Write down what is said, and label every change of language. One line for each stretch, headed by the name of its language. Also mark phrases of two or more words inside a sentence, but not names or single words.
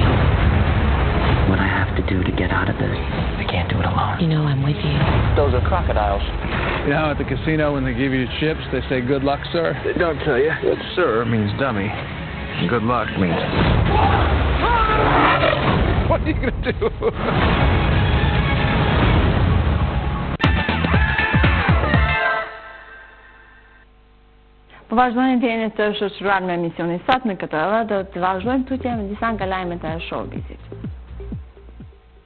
English: What I have to do to get out of this, I can't do it alone. You know I'm with you. Those are crocodiles. You know, at the casino when they give you chips, they say, good luck, sir? They don't tell you. Good sir means dummy. Good luck means... What are you gonna do?
Albanian: Po vazhdojnë të jeni të shoqëruar me emisionin sot në këtë orë, do të vazhdojmë tutje me disa nga lajmet e showbizit.